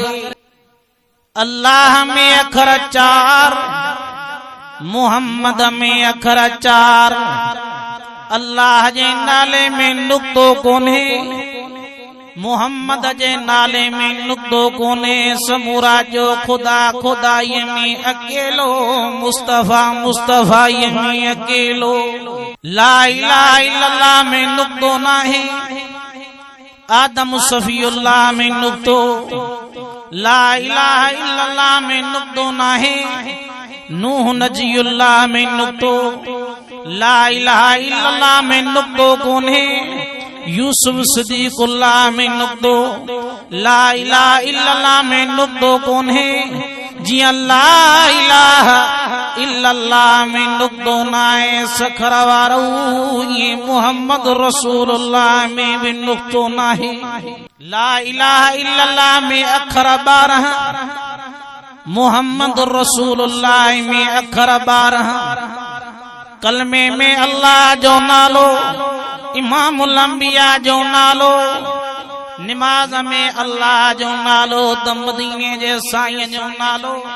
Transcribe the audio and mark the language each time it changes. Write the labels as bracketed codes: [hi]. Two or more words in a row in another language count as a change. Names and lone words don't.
[sd] अल्लाह में अखर 4, मोहम्मद में अखर 4। अल्लाह जे नाले में नुक्तो कोने, मोहम्मद जे नाले में नुक्तो कोने। समूरा जो खुदा खुदाई में अकेलो, मुस्तफा मुस्तफाई में अकेलो। [ar] لا إله إلا الله [sd] में नुक्तो नाहे, आदम सफीउल्लाह में नुक्तो। [ar] لا إله إلا الله [sd] में नुक्तो नाहे, नूह नजीउल्लाह में नुक्तो। [ar] لا إله إلا الله [sd] में नुक्तो कोने, यूसुफ सिद्दीकुल्लाह में नुक्तो। [ar] لا إله إلا الله [sd] में नुक्तो कोने, जिया [ar] لا إله إلا الله [sd] में नुक्तो नाहे। सखर वारो ये [ar] محمد رسول الله [sd] में भी नुक्तो नाहे। [ar] لا إله إلا الله [sd] में अखर 12, [ar] محمد رسول الله [sd] में अखर 12। कलमे में अल्लाह जो नालो, [ar] إمام الأنبياء [sd] जो नालो, निमाज में अल्लाह जो नालो, त मदीने जे साईं जो नालो।